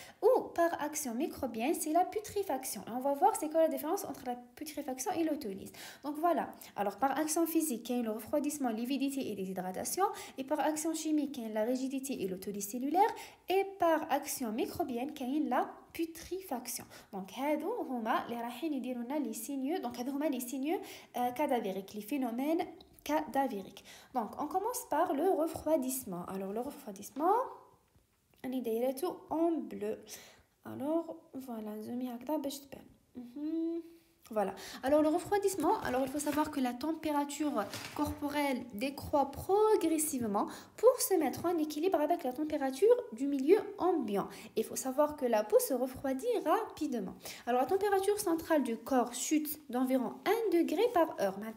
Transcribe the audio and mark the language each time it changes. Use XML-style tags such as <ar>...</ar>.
<fr>Ou par action microbienne, c'est la putréfaction. Et on va voir c'est quoi la différence entre la putréfaction et l'autolyse. Donc voilà. Alors par action physique, le refroidissement, lividité et déshydratation. Et par action chimique, la rigidité et l'autolyse cellulaire. Et par action microbienne, la putréfaction.</fr> <ar>Donc هادو هما اللي رايحين يديروا لنا</ar> <fr>les signes. Donc</fr> <ar>هادو هما</ar> <fr>les signes cadavériques, les phénomènes cadavériques. Donc on commence par le refroidissement. Alors le refroidissement on est</fr> <ar>دايرته</ar> <fr>en bleu. Alors voilà,</fr> <ar>زومي هكذا باش تبان.</ar> <fr>Voilà. Alors le refroidissement, alors il faut savoir que la température corporelle décroît progressivement pour se mettre en équilibre avec la température du milieu ambiant. Il faut savoir que la peau se refroidit rapidement. Alors la température centrale du corps chute d'environ 1 degré par heure.</fr>